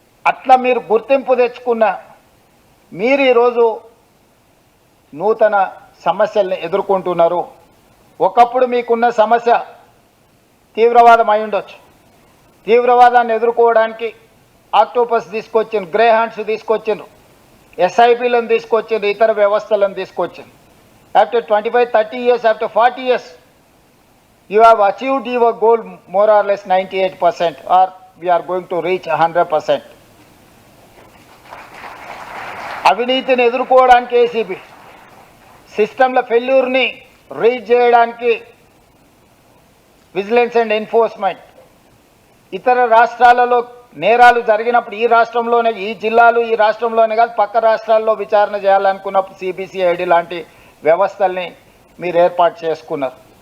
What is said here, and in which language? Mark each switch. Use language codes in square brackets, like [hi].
[te] అట్లా మీరు గుర్తింపు తెచ్చుకున్న మీరు ఈరోజు నూతన సమస్యల్ని ఎదుర్కొంటున్నారు. ఒకప్పుడు మీకున్న సమస్య తీవ్రవాదం అయి ఉండొచ్చు. తీవ్రవాదాన్ని ఎదుర్కోవడానికి ఆక్టోపస్ తీసుకొచ్చిండ్రు, గ్రే హ్యాండ్స్ తీసుకొచ్చిండ్రు, ఎస్ఐబీలను తీసుకొచ్చిండ్రు, ఇతర వ్యవస్థలను తీసుకొచ్చిండ్రు. [en] After 25-30 years, after 40 years, you have achieved your goal more or less 98%, or we are going to reach 100%. [te] అవినీతిని ఎదుర్కోవడానికి ఏసీబీ, సిస్టంల ఫెయిల్యూర్ని రీచ్ చేయడానికి విజిలెన్స్ అండ్ ఎన్ఫోర్స్మెంట్, ఇతర రాష్ట్రాలలో నేరాలు జరిగినప్పుడు ఈ రాష్ట్రంలోనే, ఈ జిల్లాలు ఈ రాష్ట్రంలోనే కాదు పక్క రాష్ట్రాల్లో విచారణ చేయాలనుకున్నప్పుడు సిబిసిఐడి లాంటి వ్యవస్థల్ని మీరు ఏర్పాటు చేసుకున్నారు.